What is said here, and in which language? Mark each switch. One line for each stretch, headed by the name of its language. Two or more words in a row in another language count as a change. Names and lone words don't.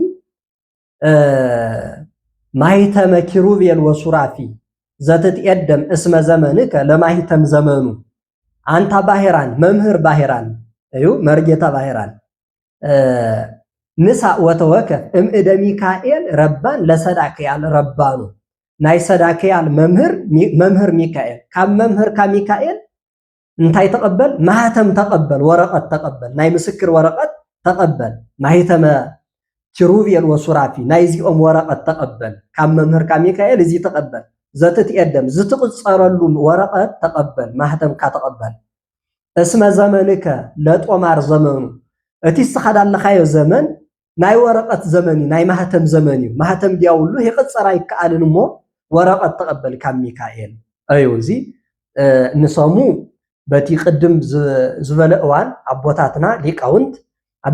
Geez: ማይተመ ኪሩቤል ወሱራፊ ዘትትቀደም እስመ ዘመንከ ለማይተም ዘመኑ
Tigrinya: አንታ ባሕራን መምህር ባሕራን እዩ መርጌታ ባሕራን ንሳ
Geez: ወተወከፍ እምእደ ሚካኤል ረባን ለሰዳክያል
Tigrinya: ረባኑ ናይ ሰዳክያል መምህር ሚካኤል ካብ መምህር ሚካኤል እንታይ ተቀበል ማህተም ተቀበል ወረቀት ተቀበል ናይ ምስክር ወረቀት ተቀበል
Geez: ማህተመ ኪሩቤል ወሱራፊ
Tigrinya: ናይ ዚኦም ወረቀት ተቀበል ካብ መምህርካ ሚካኤል እዚ ተቀበል ዘትትቀደም ዝትቅፀረሉ ወረቀት ተቀበል ማህተም ካ ተቀበል
Geez: እስመ ዘመንከ ለጦማር ዘመኑ እቲ ዝተኸዳለኻዮ ዘመን ናይ ወረቀት ዘመን ናይ ማህተም ዘመን እዩ ማህተም ዲያውሉ ይቅፀራ ይከኣልን እሞ
Tigrinya: ወረቀት ተቀበል ካብ ሚካኤል እዩ እዚ ንሰሙ በቲ ቅድም ዝበለ እዋን አቦታትና ሊቃውንት ኣብ